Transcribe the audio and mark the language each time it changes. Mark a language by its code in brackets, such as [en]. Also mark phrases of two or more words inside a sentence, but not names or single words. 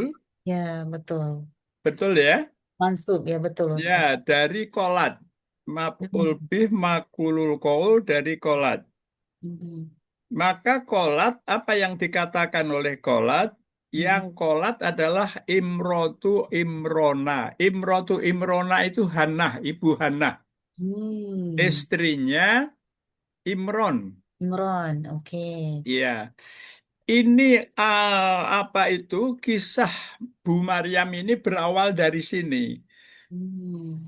[id] ya betul. Betul ya? Mansub ya betul Ya, Ustaz. dari kolat. Maf'ul Hmm. [ar] به مقول القول [id] dari kolat. Hmm. Maka kolat, apa yang dikatakan oleh kolat? Hmm. Yang kolat adalah [ar] امرأة عمران. امرأة عمران [id] itu Hannah, ibu Hannah. Hmm. Istrinya Imron. Imran, oke. Iya. Ini apa itu? Kisah Bu Maryam ini berawal dari sini. Hmm.